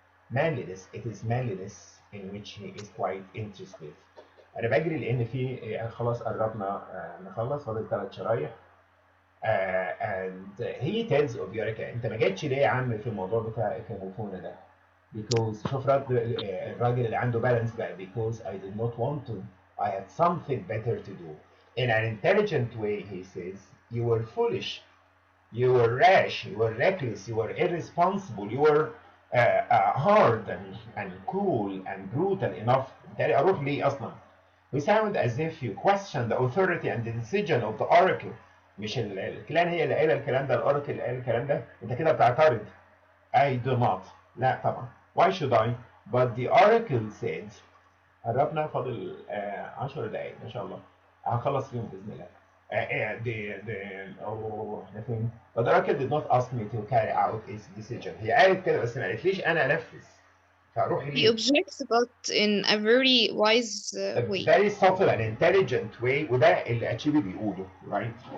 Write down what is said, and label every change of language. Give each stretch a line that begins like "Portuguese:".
English: Manliness, it is manliness in which he is quite interested.
Arabic: انا بجري لان في خلاص قربنا نخلص، فاضل 3 شرايح.
English: and he tells
Arabic: اوبياريكا انت ما جيتش ليه يا عم في الموضوع بتاع كيموفونا ده؟
English: because
Arabic: شوف رد الراجل اللي عنده بالانس بقى.
English: because I did not want to. I had something better to do. In an intelligent way, he says, you were foolish, you were rash, you were reckless, you were irresponsible, you were hard and cruel and brutal enough.
Arabic: بالتالي أروح ليه أصلا؟
English: We sound as if you question the authority and the decision of the oracle.
Arabic: مش الكلان هي اللي قايله الكلام ده، الاوراكل اللي قال الكلام ده، انت كده بتعترض.
English: I do not.
Arabic: لا طبعا.
English: Why should I? But the oracle said.
Arabic: قربنا، فاضل 10 دقايق ما شاء الله. هنخلص فيهم باذن الله. احنا فين؟
English: But the oracle did not ask me to carry out its decision.
Arabic: هي قالت كده بس ما قالتليش انا انفذ. فاروح
English: He
Arabic: ليه؟
English: objects, but in a very wise A way. very subtle and intelligent way،
Arabic: وده اللي اتشيبي بيقوله،
English: right?